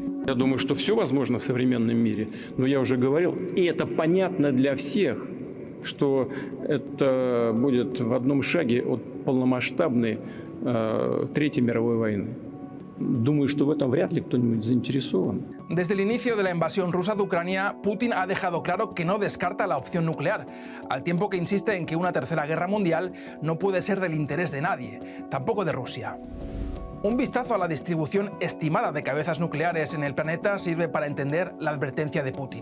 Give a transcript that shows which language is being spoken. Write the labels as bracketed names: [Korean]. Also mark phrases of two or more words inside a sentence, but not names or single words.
[Russian] Я думаю, что все возможно в современном мире, но я уже говорил, и это понятно для всех, что это будет в одном шаге от полномасштабной Третьей мировой войны. Думаю, что в этом вряд ли кто-нибудь заинтересован. [Spanish] Desde el inicio de la invasión rusa de Ucrania, Putin ha dejado claro que no descarta la opción nuclear, al tiempo que insiste en que una tercera guerra mundial no puede ser del interés de nadie, tampoco de Rusia. Un vistazo a la distribución estimada de cabezas nucleares en el planeta sirve para entender la advertencia de Putin.